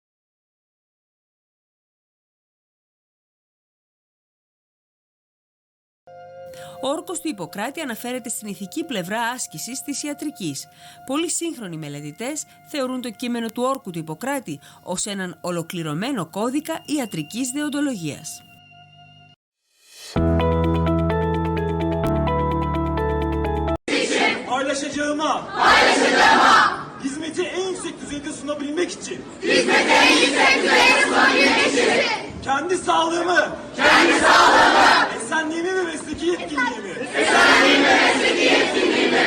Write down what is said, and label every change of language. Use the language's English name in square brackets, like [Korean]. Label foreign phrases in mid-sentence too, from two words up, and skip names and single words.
[Greek] Ο όρκος του Ιπποκράτη αναφέρεται στην ηθική πλευρά άσκησης της ιατρικής. Πολλοί σύγχρονοι μελετητές θεωρούν το κείμενο του όρκου του Ιπποκράτη ως έναν ολοκληρωμένο κώδικα ιατρικής δεοντολογίας. [Turkish] Hizmeti en yüksek düzeyde sunabilmek için. Kendi sağlığımı. Esenliğimi ve mesleki yetkinliğimi.